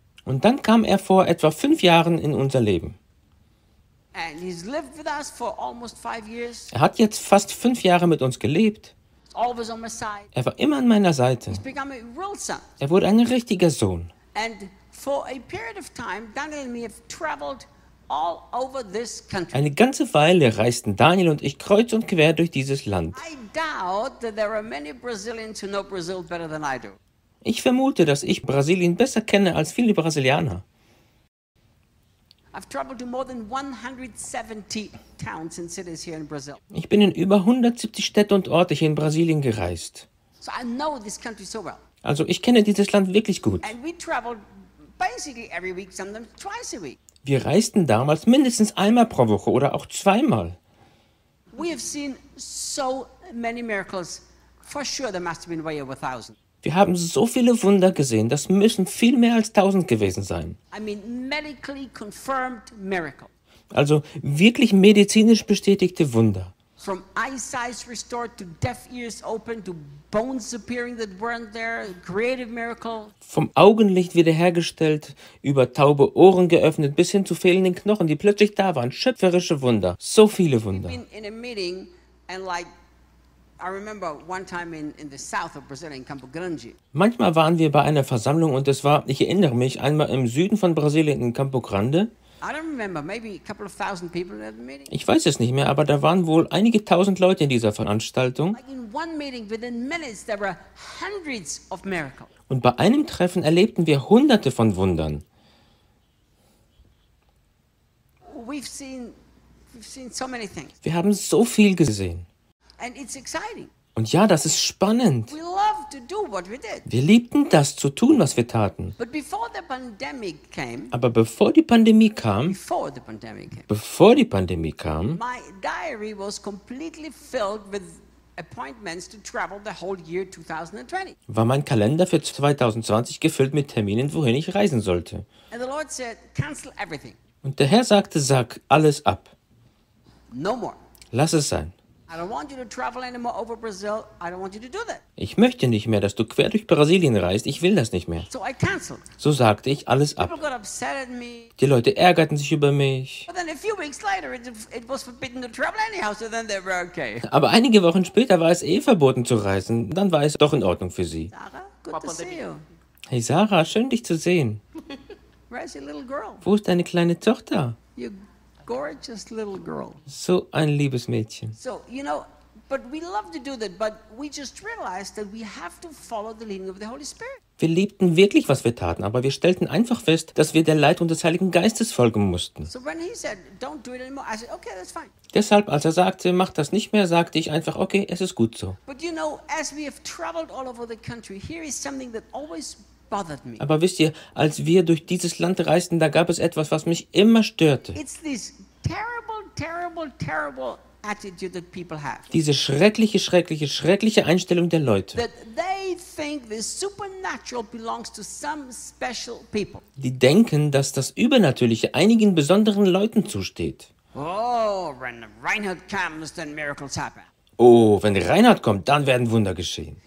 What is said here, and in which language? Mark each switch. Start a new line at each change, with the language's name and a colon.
German: Und dann kam er vor etwa 5 Jahren in unser Leben.
English: And he's lived with us for almost 5 years.
German: Er hat jetzt fast 5 Jahre mit uns gelebt.
English: He's always on my side.
German: Er war immer an meiner Seite.
English: He's become a real son.
German: Er wurde ein richtiger Sohn.
English: And for a period of time, Daniel and me have traveled all over this country.
German: Eine ganze Weile reisten Daniel und ich kreuz und quer durch dieses Land.
English: I doubt that there are many Brazilians who know Brazil better than I do.
German: Ich vermute, dass ich Brasilien besser kenne als viele Brasilianer.
English: I've traveled to more than 170 towns and cities here in Brazil.
German: Ich bin in über 170 Städte und Orte hier in Brasilien gereist.
English: So I know this country so well.
German: Also ich kenne dieses Land wirklich gut.
English: And we traveled basically every week, sometimes twice a week.
German: Wir reisten damals mindestens einmal pro Woche oder auch zweimal.
English: We have seen so many miracles. For sure there must have been way over 1,000.
German: Wir haben so viele Wunder gesehen, das müssen viel mehr als 1,000 gewesen sein.
English: I mean, medically confirmed miracle.
German: Also wirklich medizinisch bestätigte Wunder.
English: From eyesight restored to deaf ears open to bones appearing that weren't there, creative miracle.
German: Vom Augenlicht wiederhergestellt, über taube Ohren geöffnet, bis hin zu fehlenden Knochen, die plötzlich da waren. Schöpferische Wunder, so viele Wunder.
English: We've been in a meeting and like, I remember one time in the south of Brazil in Campo Grande.
German: Manchmal waren wir bei einer Versammlung und es war, ich erinnere mich, einmal im Süden von Brasilien in Campo Grande.
English: I don't remember, maybe a couple of thousand people at the meeting.
German: Ich weiß es nicht mehr, aber da waren wohl einige tausend Leute in dieser Veranstaltung.
English: Like in one meeting, within minutes, there were hundreds of miracles.
German: Und bei einem Treffen erlebten wir hunderte von Wundern.
English: We've seen so many things.
German: Wir haben so viel gesehen.
English: And it's exciting.
German: Und ja, das ist spannend.
English: We love to do what we did.
German: Wir liebten das zu tun, was wir taten.
English: But before the pandemic came,
German: aber bevor die Pandemie kam,
English: before the pandemic came,
German: bevor die Pandemie kam,
English: my diary was completely filled with appointments to travel the whole year 2020.
German: War mein Kalender für 2020 gefüllt mit Terminen, wohin ich reisen sollte.
English: And the Lord said, cancel everything.
German: Und der Herr sagte, sag alles ab.
English: No more.
German: Lass es sein.
English: I don't want you to travel anymore over Brazil. I don't want you to do that.
German: Ich möchte nicht mehr, dass du quer durch Brasilien reist. Ich will das nicht mehr.
English: So I canceled.
German: So sagte ich alles ab.
English: People got upset at me.
German: Die Leute ärgerten sich über mich.
English: But then a few weeks later, it was forbidden to travel anyhow. So then they were okay.
German: Aber einige Wochen später war es eh verboten zu reisen. Dann war es doch in Ordnung für sie.
English: Sarah,
German: hey Sarah, schön dich zu sehen.
English: Where's your little girl?
German: Wo ist deine kleine Tochter?
English: Gorgeous little girl.
German: So ein liebes Mädchen.
English: So, you know, but we love to do that, but we just realized that we have to follow the leading of the Holy Spirit.
German: Wir liebten wirklich, was wir taten, aber wir stellten einfach fest, dass wir der Leitung des Heiligen Geistes folgen mussten.
English: So when he said, don't do it anymore, I said, okay, that's fine.
German: Deshalb, als er sagte, mach das nicht mehr, sagte ich einfach, okay, es ist gut so.
English: But you know, as we have traveled all over the country, here is something that always bothered me.
German: Aber wisst ihr, als wir durch dieses Land reisten, da gab es etwas, was mich immer störte.
English: It's this terrible, terrible, terrible attitude that people have.
German: Diese schreckliche, schreckliche, schreckliche Einstellung der Leute.
English: That they think the supernatural belongs to some special people.
German: Die denken, dass das Übernatürliche einigen besonderen Leuten zusteht.
English: Oh, when Reinhard comes, then miracles happen.
German: Oh, wenn Reinhard kommt, dann werden Wunder geschehen.